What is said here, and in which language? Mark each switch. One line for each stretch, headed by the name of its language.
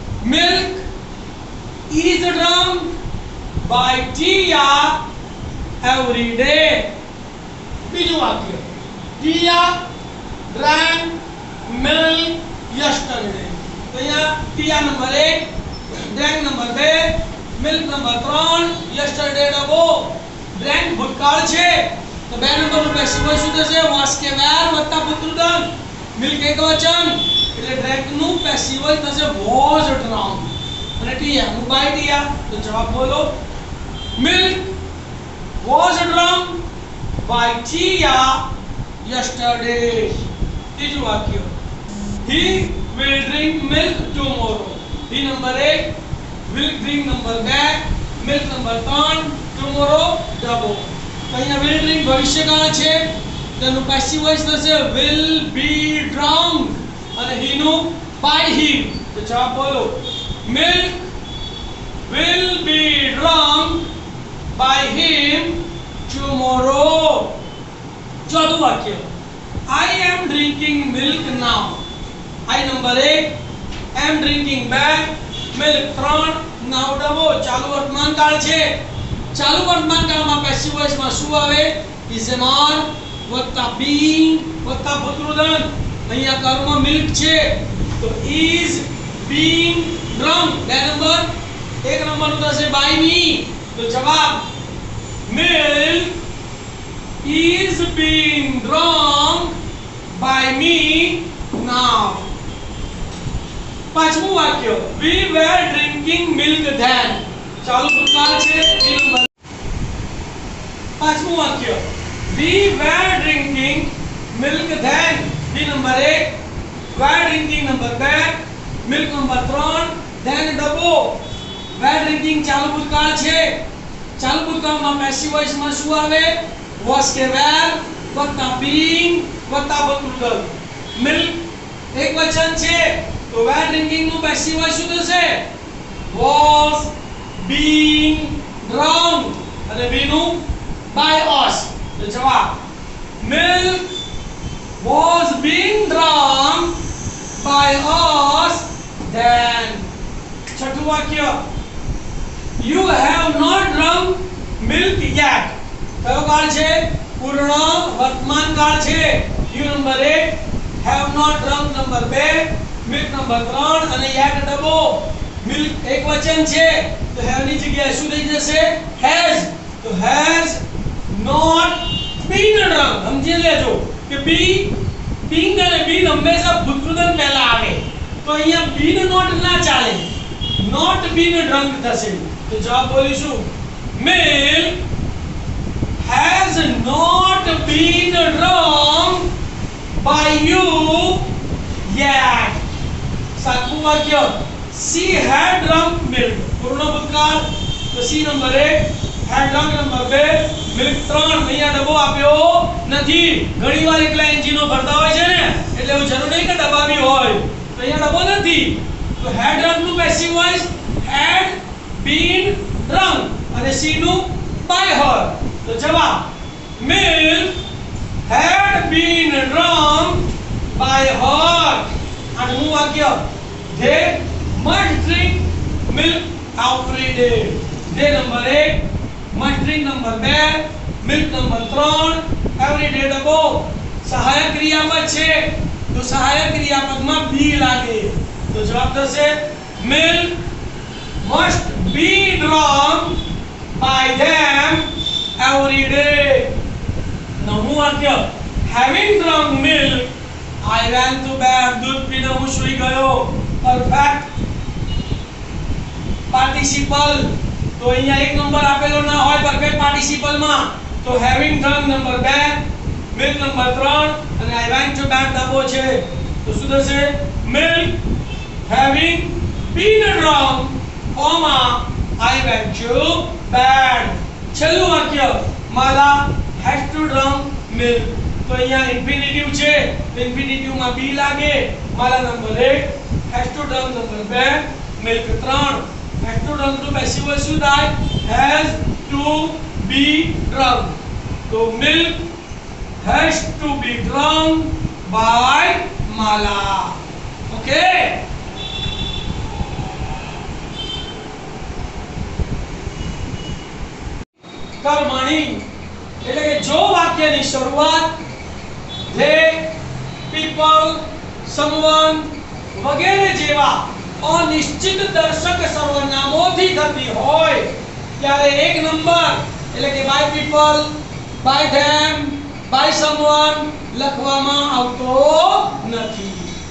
English: milk is drunk by Tia every day.
Gujarati: બીજું વાક્ય
English: Tia drank milk yesterday.
Gujarati: તો અહીંયા ટિયા number 1, drank number 2, milk number 3, yesterday ડબો. Drank ભૂતકાળ છે તો 2 નંબરનું પેસિવ વોઇસ શું થશે? was કે were વત્તા ભૂતકૃદંત. મિલ્ક એકવચન એટલે ડ્રેન્ક નું પેસિવ વોઇસ થશે
English: was drunk.
Gujarati: અને ટિયા નું બાય ટિયા. તો જવાબ બોલો.
English: Milk was drunk by Tia yesterday.
Gujarati: ત્રીજું વાક્ય
English: he will drink milk tomorrow. he number 1, will drink number 2, milk number 3, tomorrow ડબો.
Gujarati: તો અહીંયા
English: will drink
Gujarati: ભવિષ્યકાળ છે તેનું પેસિવ વોઇસ થશે
English: will be drunk
Gujarati: અને he નું
English: by him.
Gujarati: તો જવાબ બોલો.
English: milk will be drunk by him tomorrow.
Gujarati: ચોથું વાક્ય
English: I am drinking milk now. I number 1, am drinking 2, milk 3, now ડબો.
Gujarati: ચાલુ વર્તમાન કાળ છે. ચાલુ વર્તમાન કાળમાં પેસિવ વોઇસ માં શું આવે? is am વત્તા being વત્તા ભૂતકૃદંત. અહીંયા કર્મ મિલ્ક છે તો
English: is being drunk.
Gujarati: 2 નંબર 1 નંબરનું થશે
English: by me.
Gujarati: તો જવાબ
English: milk is being drunk by me now.
Gujarati: પાંચમું વાક્ય
English: we were drinking milk then.
Gujarati: ચાલુ ભૂતકાળ છે. પાંચમું વાક્ય
English: we were drinking milk then.
Gujarati: B number 1,
English: were drinking
Gujarati: number 2, milk number 3, then ડબો.
English: were drinking
Gujarati: ચાલુ ભૂતકાળ છે. ચાલુ ભૂતકાળમાં પેસિવ વોઇસ માં શું આવે? was કે were વત્તા being વત્તા ભૂતકૃદંત. milk એક વચન છે તો
English: were drinking
Gujarati: નું પેસિવ વોઇસ શું થશે?
English: was being drunk અને be નું by us.
Gujarati: તો જવાબ
English: milk was being drunk by us then.
Gujarati: છઠ્ઠું વાક્ય
English: you have not drunk milk yet.
Gujarati: કયો કાળ છે? પૂર્ણ વર્તમાન કાળ છે. You number 1
English: have not drunk
Gujarati: number 2 milk number 3 અને yet ડબો. milk એક વચન છે તો have ની જગ્યાએ શું થઈ જશે? has.
English: તો has not been drunk.
Gujarati: સમજી લેજો કે being અને been હંમેશા ભૂતકૃતન પહેલા આવે. તો અહીંયા
English: been not
Gujarati: ના ચાલે.
English: not been drunk
Gujarati: થશે. તો જવાબ બોલીશું
English: milk has not been drunk by you yet.
Gujarati: સાતમું વાક્ય
English: she had drunk milk.
Gujarati: પૂર્ણ ભૂતકાળ તો C number 1
English: had drunk
Gujarati: number 2 milk 3. અહીંયા ડબ્બો આપ્યો નથી. ઘણીવાર એકલા એન્જિનો ભરતા હોય છે ને એટલે એવું જરૂર નહીં કે ડબ્બા બી હોય. તો અહીંયા ડબ્બો નથી. તો
English: had drunk
Gujarati: નું passive voice
English: had been drunk
Gujarati: અને C નું
English: by her.
Gujarati: તો જવાબ
English: milk had been drunk by her.
Gujarati: આઠમું વાક્ય
English: they must drink milk every day. they number 1 must drink number 2 milk number 3 every day ડબો.
Gujarati: સહાયક ક્રિયાપદ છે તો સહાયક ક્રિયાપદમાં be લાગે. તો જવાબ થશે
English: milk must be drunk by them every day.
Gujarati: નવમું વાક્ય
English: having drunk milk I went to bed.
Hindi: दूध पीने
Gujarati: હું સૂઈ ગયો. પરફેક્ટ પાર્ટિસિપલ તો અહીંયા એક નંબર આપેલો ના હોય પરફેક્ટ પાર્ટિસિપલ માં તો
English: having drunk
Gujarati: number 2 milk number 3 અને
English: I went to bed
Gujarati: ડબો છે. તો શું થશે
English: milk having been drunk comma I went to bed.
Gujarati: છેલ્લું વાક્ય
English: Mala has to drunk milk.
Gujarati: તો અહીંયા ઇન્ફિનિટિવ છે તો ઇન્ફિનિટિવ માં બી લાગે. માલા number 1
English: has to drunk
Gujarati: number 2 milk 3.
English: has to drunk
Gujarati: નું પેસિવ વોઇસ શું થાય?
English: has to be drunk. તો milk has to be drunk by Mala.
Gujarati: Okay કર્મણી એટલે કે જો વાક્યની શરૂઆત they people someone વગેરે જેવા અનિશ્ચિત દર્શક સર્વનામોથી થતી હોય ત્યારે એક નંબર એટલે કે
English: by people by them by someone
Gujarati: લખવામાં આવતો નથી.